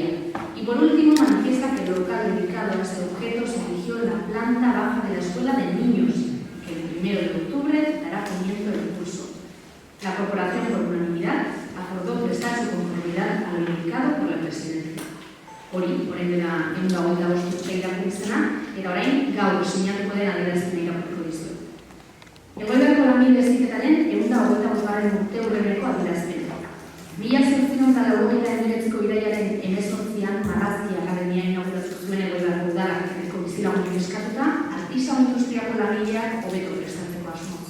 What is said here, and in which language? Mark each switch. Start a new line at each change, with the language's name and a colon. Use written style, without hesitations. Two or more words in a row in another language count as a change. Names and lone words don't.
Spanish: Y por último, manifiesta que el local dedicado a este objeto se eligió en la planta baja de la Escuela de Niños, que el 1 de octubre dará comienzo el curso. La corporación, por unanimidad, acordó prestar su conformidad a lo indicado por la presidencia.
Basque: Hori, orain dela 125 urte irakurri zena, eta orain gaur sinatuko den adierazpena irakurriko dizuet. Elgoibarko lanbide heziketaren 125. urteurreneko adierazpena. 1989ko irailaren 18an Marrazki Akademia inauguratu zuen Elgoibarko udalak herriko bizilagunek eskatuta, artisau industriako langileak hobeto prestatzeko asmoz.